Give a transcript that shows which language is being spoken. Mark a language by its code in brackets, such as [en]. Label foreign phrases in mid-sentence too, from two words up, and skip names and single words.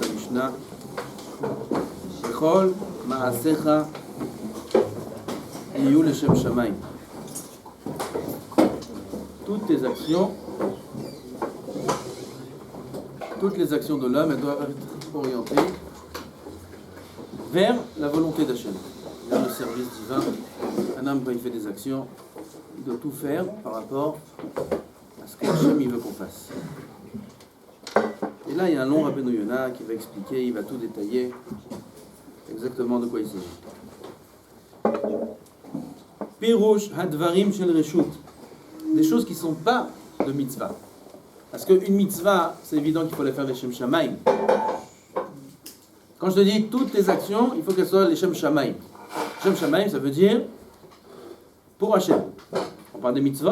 [he] Mishnah. בכל מעשיך יהיו לשם שמים. [fr] Toutes les actions de l'homme, elles doivent être orientées vers la volonté d'Hachem, vers le service divin. Un homme, quand il fait des actions, il doit tout faire par rapport à ce que Hachem il veut qu'on fasse. Et là, il y a un long Rabbeinu Yonah qui va expliquer, il va tout détailler exactement de quoi il s'agit. [he] פירוש הדברים של רשות, [fr] des choses qui ne sont pas de mitzvah. Parce qu'une mitzvah, c'est évident qu'il faut la faire [he] לשם שמים. [fr] Quand je te dis toutes les actions, il faut qu'elles soient [he] לשם שמים. שם שמים, [fr] ça veut dire pour Hachem. On parle des mitzvot.